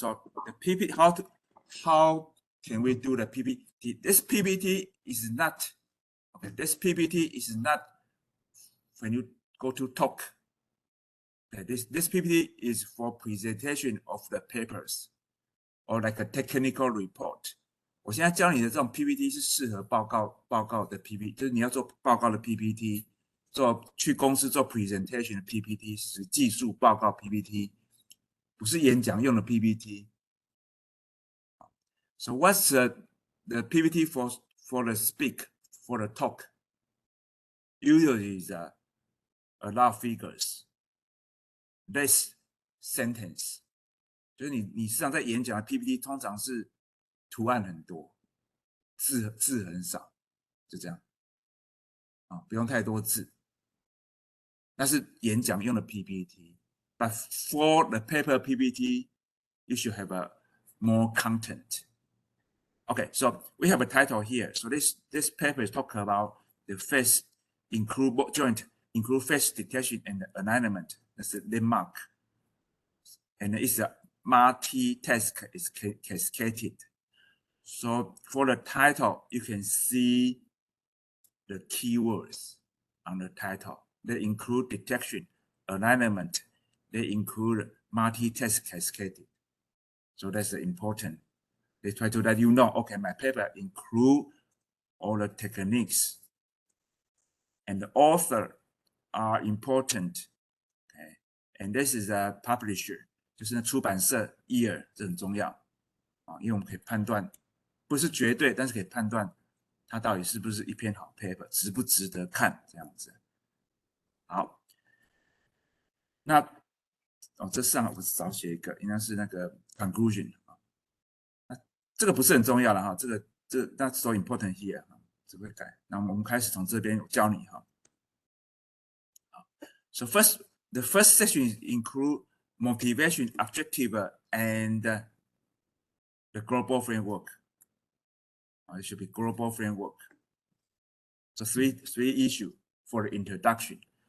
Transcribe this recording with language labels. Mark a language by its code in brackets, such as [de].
[en] So the PPT, how can we do the PPT? This PPT is not, okay, this PPT is not when you go to talk. Okay, this PPT is for presentation of the papers or like a technical report. [zh] 我现在教你的这种 PPT 是适合报告的 PPT， 就是你要做报告的 PPT， 去公司做 presentation 的 PPT， 是技术报告 PPT， 不是演讲用的 PPT。 [en] So what's the PPT for the speak, for the talk? Usually is a lot of figures, less sentence. [zh] 就是你实际上在演讲的 PPT 通常是图案很多，字很少，就这样不用太多字。那是演讲用的 [en] PPT，but for the paper PPT, you should have a more content. Okay, so we have a title here. So this paper is talking about the face include joint, include face detection and alignment. That's the landmark. And it's a multi-task is cascaded. So for the title, you can see the keywords on the title. They include detection, alignment. They include multi-task cascaded. So that's important. They try to let you know, okay, my paper include all the techniques. And the author are important. Okay? And this is a publisher. [zh] 就是那出版社 year 这很重要啊，因为我们可以判断，不是绝对，但是可以判断它到底是不是一篇好 paper， 值不值得看这样子。好，那这上我少写一个，应该是那个 conclusion 啊，那这个不是很重要了哈，这个 [en] that's so important here [zh] 啊，只会改。那我们开始从这边我教你哈。 [en] So the first section include motivation, objective, and the global framework. It should be global framework. So three issues for the introduction.